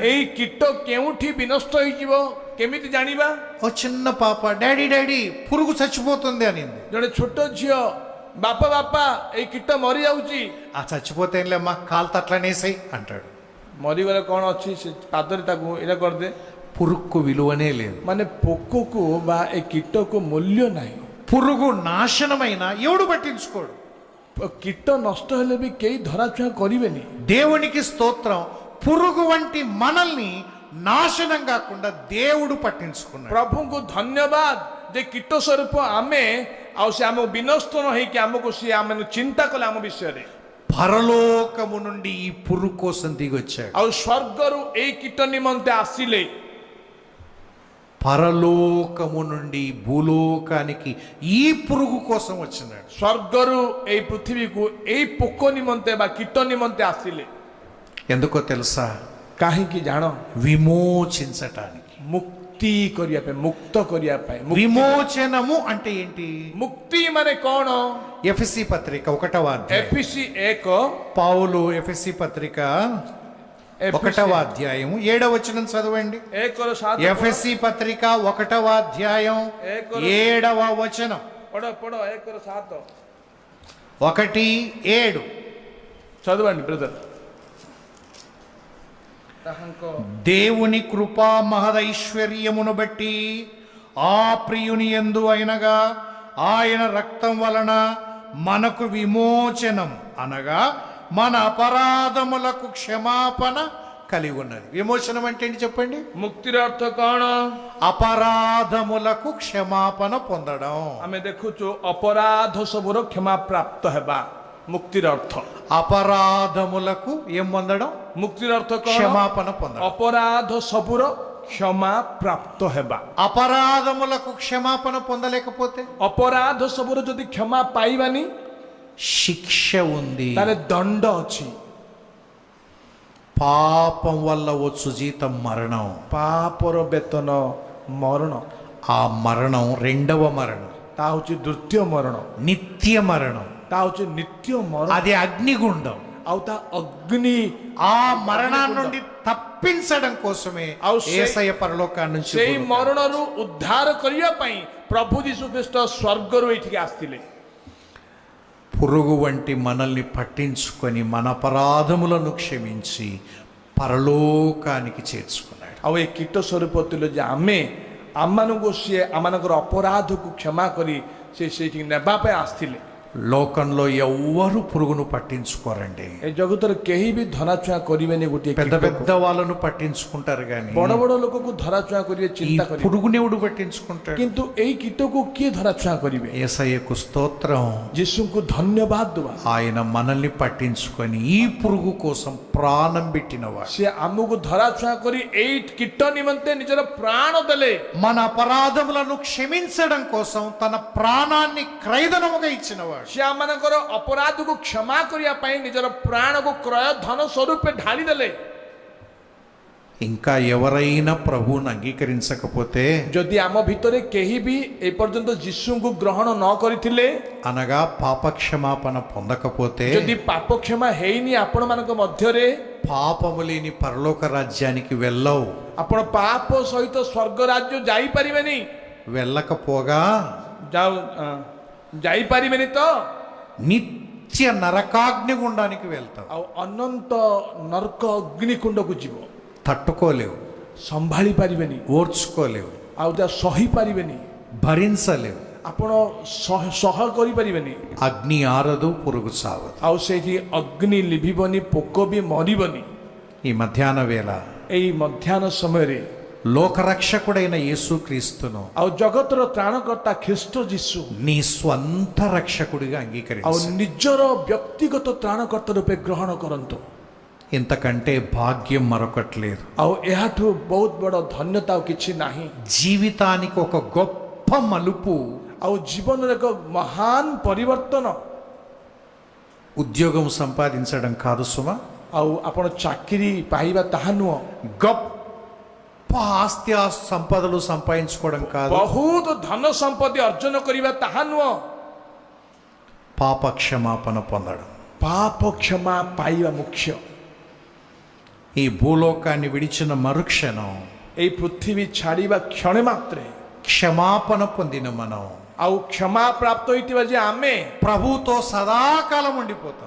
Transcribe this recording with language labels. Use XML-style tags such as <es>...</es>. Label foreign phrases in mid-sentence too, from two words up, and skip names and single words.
<or>ଏଇ କୀଟ କେଉଁଠି ବିନଷ୍ଟ ହେଇଯିବ କେମିତି ଜାଣିବା?</or> <te>ఓ చిన్న పాప, డాడీ డాడీ పురుగు చచ్చిపోతుంది అనింది.</te> <or>ଜଣେ ଛୋଟ ଝିଅ, ବାପା ବାପା ଏଇ କୀଟ ମରିଯାଉଛି।</or> <te>ఆ చచ్చిపోతే ఏంలేమ్మా, కాలు తట్లనేసాయి అంటాడు.</te> <or>ମରିଗଲେ କ'ଣ ଅଛି, ସେ ପାଦରେ ତାକୁ ଏଇଟା କରିଦେ।</or> <te>పురుగుకు విలువనే లేదు.</te> <or>ମାନେ ପୋକକୁ ବା ଏ କୀଟକୁ ମୂଲ୍ୟ ନାହିଁ।</or> <te>పురుగు నాశనమైన ఎవడు పట్టించుకోడు.</te> <or>କୀଟ ନଷ୍ଟ ହେଲେ ବି କେହି ଧରାଛୁଆଁ କରିବେନି।</or> <te>దేవునికి స్తోత్రం, పురుగు వంటి మనల్ని నాశనం కాకుండా దేవుడు పట్టించుకున్నాడు.</te> <or>ପ୍ରଭୁଙ୍କୁ ଧନ୍ୟବାଦ ଯେ କୀଟ ସ୍ୱରୂପ ଆମେ, ଆଉ ସେ ଆମକୁ ବିନଷ୍ଟ ନ ହେଇକି ଆମକୁ ସିଏ ଆମେ ଚିନ୍ତା କଲେ ଆମ ବିଷୟରେ।</or> <te>పరలోకము నుండి ఈ పురుగు కోసం దిగొచ్చాడు.</te> <or>ଆଉ ସ୍ୱର୍ଗରୁ ଏଇ କୀଟ ନିମନ୍ତେ ଆସିଲେ।</or> <te>పరలోకము నుండి భూలోకానికి ఈ పురుగు కోసం వచ్చినాడు.</te> <or>ସ୍ୱର୍ଗରୁ ଏଇ ପୃଥିବୀକୁ ଏଇ ପୋକ ନିମନ୍ତେ ବା କୀଟ ନିମନ୍ତେ ଆସିଲେ।</or> <te>ఎందుకో తెలుసా?</te> <or>କାହିଁକି ଜାଣ?</or> <te>విమోచించటానికి.</te> <or>ମୁକ୍ତି କରିବା ପାଇଁ, ମୁକ୍ତ କରିବା ପାଇଁ।</or> <te>విమోచనము అంటే ఏంటి?</te> <or>ମୁକ୍ତି ମାନେ କ'ଣ?</or> <te>ఎఫెసీ పత్రిక 1వ అధ్యాయం.</te> <or>ଏଫିସି 1</or> <te>పౌలు ఎఫెసీ పత్రిక 1వ అధ్యాయం 7వ వచనం చదవండి. 1:7 ఎఫెసీ పత్రిక 1వ అధ్యాయం 7వ వచనం.</te> <or>ପଢ 1:7 1:7.</or> <te>చదవండి బ్రదర్। దేవుని కృపా మహదైశ్వర్యమును బట్టి ఆ ప్రియుని యందు అయినగా ఆయన రక్తం వలన మనకు విమోచనం, అనగా మన అపరాధములకు క్షమాపణ కలిగి ఉన్నది. విమోచనం అంటే ఏంటి చెప్పండి?</te> <or>ମୁକ୍ତିର ଅର୍ଥ କ'ଣ?</or> <te>అపరాధములకు క్షమాపణ పొందడం.</te> <or>ଆମେ ଦେଖୁଛୁ ଅପରାଧ ସବୁର କ୍ଷମା ପ୍ରାପ୍ତ ହେବା ମୁକ୍ତିର ଅର୍ଥ।</or> <te>అపరాధములకు ఏం పొందడం?</te> <or>ମୁକ୍ତିର ଅର୍ଥ କ'ଣ?</or> <te>క్షమాపణ పొందడం.</te> <or>ଅପରାଧ ସବୁର କ୍ଷମା ପ୍ରାପ୍ତ ହେବା।</or> <te>అపరాధములకు క్షమాపణ పొందలేకపోతే</te> <or>ଅପରାଧ ସବୁର ଯଦି କ୍ଷମା ପାଇବାନି,</or> <te>శిక్ష ఉంది.</te> <or>ତାହେଲେ ଦଣ୍ଡ ଅଛି।</or> <te>పాపం వల్ల వచ్చు జీతం మరణం.</te> <or>ପାପର ବେତନ ମରଣ।</or> <te>ఆ మరణం రెండవ మరణం,</te> <or>ତାହା ହେଉଛି ଦ୍ୱିତୀୟ ମରଣ।</or> <te>నిత్య మరణం.</te> <or>ତାହା ହେଉଛି ନିତ୍ୟ ମରଣ।</or> <te>అది అగ్నిగుండం.</te> <or>ଆଉ ତା ଅଗ୍ନି।</or> <te>ఆ మరణాన్ని నుండి తప్పించడం కోసమే</te> <or>ଆଉ</or> <te>యేసయ్య పరలోకాన్ని నుంచి</te> <or>ସେଇ ମରଣରୁ ଉଦ୍ଧାର କରିବା ପାଇଁ ପ୍ରଭୁ ଯୀଶୁ ଖ୍ରୀଷ୍ଟ ସ୍ୱର୍ଗରୁ ଏଇଠିକି ଆସିଥିଲେ।</or> <te>పురుగు వంటి మనల్ని పట్టించుకొని మన అపరాధములను క్షమించి పరలోకానికి చేర్చుకున్నాడు.</te> <or>ଆଉ ଏ କୀଟ ସ୍ୱରୂପ ଥିଲେ ଯେ ଆମେ ଆମମାନଙ୍କୁ ସିଏ ଆମମାନଙ୍କର ଅପରାଧକୁ କ୍ଷମା କରି ସେ ସେଇଠି ନେବା ପାଇଁ ଆସିଥିଲେ।</or> <te>లోకంలో ఎవ్వరు పురుగును పట్టించుకోరండి.</te> <or>ଏ ଜଗତରେ କେହି ବି ଧରାଛୁଆଁ କରିବେନି ଗୋଟିଏ</or> <te>పెద్ద</te> <or>କୀଟକୁ।</or> <te>పెద్ద వాళ్ళను పట్టించుకుంటారు కానీ</te> <or>ବଡ ବଡ ଲୋକକୁ ଧରାଛୁଆଁ କରିବେ,</or> <te>ఈ</te> <or>ଚିନ୍ତା କରିବେ,</or> <te>పురుగునెవడు పట్టించుకుంటాడు?</te> <or>କିନ୍ତୁ ଏଇ କୀଟକୁ କିଏ ଧରାଛୁଆଁ କରିବେ?</or> <te>యేసయ్యకు స్తోత్రం.</te> <or>ଯୀଶୁଙ୍କୁ ଧନ୍ୟବାଦ ଦେବା।</or> <te>ఆయన మనల్ని పట్టించుకొని ఈ పురుగు కోసం ప్రాణం పెట్టినవాడు.</te> <or>ସେ ଆମକୁ ଧରାଛୁଆଁ କରି ଏଇ କୀଟ ନିମନ୍ତେ ନିଜର ପ୍ରାଣ ଦେଲେ।</or> <te>మన అపరాధములను క్షమించడం కోసం తన ప్రాణాన్ని క్రయధనముగా ఇచ్చినవాడు.</te> <or>ସେ ଆମମାନଙ୍କର ଅପରାଧକୁ କ୍ଷମା କରିବା ପାଇଁ ନିଜର ପ୍ରାଣକୁ କ୍ରୟ ଧନ ସ୍ୱରୂପେ ଢାଳି ଦେଲେ।</or> <te>ఇంకా ఎవరైనా ప్రభువుని అంగీకరించకపోతే,</te> <or>ଯଦି ଆମ ଭିତରେ କେହି ବି ଏପର୍ଯ୍ୟନ୍ତ ଯୀଶୁଙ୍କୁ ଗ୍ରହଣ ନ କରିଥିଲେ,</or> <te>అనగా పాపక్షమాపణ పొందకపోతే,</te> <or>ଯଦି ପାପ କ୍ଷମା ହେଇନି ଆପଣମାନଙ୍କ ମଧ୍ୟରେ,</or> <te>పాపము లేని పరలోక రాజ్యానికి వెళ్ళవు.</te> <or>ଆପଣ ପାପ ସହିତ ସ୍ୱର୍ଗ ରାଜ୍ୟ ଯାଇପାରିବେନି।</or> <te>వెళ్ళకపోగా</te> <or>ଯାଇପାରିବେନି ତ</or> <te>నిత్య నరకాగ్ని గుండానికి వెళ్తావు.</te> <or>ଆଉ ଅନନ୍ତ ନର୍କ ଅଗ୍ନିକୁଣ୍ଡକୁ ଯିବ।</or> <te>తట్టుకోలేవు,</te> <or>ସମ୍ଭାଳି ପାରିବେନି,</or> <te>ఓర్చుకోలేవు,</te> <or>ଆଉ ତା ସହି ପାରିବେନି,</or> <te>భరించలేవు.</te> <or>ଆପଣ ସହ କରିପାରିବେନି।</or> <te>అగ్ని ఆరదు, పురుగు చావదు.</te> <or>ଆଉ ସେଇଠି ଅଗ୍ନି ଲିଭିବନି, ପୋକ ବି ମରିବନି।</or> <te>ఈ మధ్యాహ్న వేళ</te> <or>ଏଇ ମଧ୍ୟାହ୍ନ ସମୟରେ</or> <te>లోకరక్షకుడైన యేసుక్రీస్తును</te> <or>ଆଉ ଜଗତର ତ୍ରାଣକର୍ତ୍ତା ଖ୍ରୀଷ୍ଟ ଯୀଶୁ</or> <te>నీ స్వంత రక్షకుడిగా</te> <or>ଆଉ</or> <te>అంగీకరించు.</te> <or>ନିଜର ବ୍ୟକ୍ତିଗତ ତ୍ରାଣକର୍ତ୍ତା ରୂପେ ଗ୍ରହଣ କରନ୍ତୁ।</or> <te>ఇంతకంటే భాగ్యం మరొకటి లేదు.</te> <or>ଆଉ ଏହାଠୁ ବହୁତ ବଡ଼ ଧନ୍ୟତା ଆଉ କିଛି ନାହିଁ।</or> <te>జీవితానికి ఒక గొప్ప మలుపు,</te> <or>ଆଉ ଜୀବନରେ ଏକ ମହାନ ପରିବର୍ତ୍ତନ।</or> <te>ఉద్యోగం సంపాదించడం కాదు సుమా,</te> <or>ଆଉ ଆପଣ ଚାକିରି ପାଇବା ତାହା ନୁହଁ,</or> <te>గొప్ప ఆస్తి సంపదలు సంపాదించుకోవడం కాదు,</te> <or>ବହୁତ ଧନ ସମ୍ପତ୍ତି ଅର୍ଜନ କରିବା ତାହା ନୁହଁ,</or> <te>పాప క్షమాపణ పొందడం.</te> <or>ପାପ କ୍ଷମା ପାଇବା ମୁଖ୍ୟ।</or> <te>ఈ భూలోకాన్ని విడిచిన మరుక్షణం</te> <or>ଏଇ ପୃଥିବୀ ଛାଡ଼ିବା କ୍ଷଣେ ମାତ୍ରେ</or> <te>క్షమాపణ పొందిన మనం</te> <or>ଆଉ କ୍ଷମା ପ୍ରାପ୍ତ ହୋଇଥିବା ଯେ ଆମେ</or> <te>ప్రభుతో సదాకాలం ఉండిపోతాం.</te>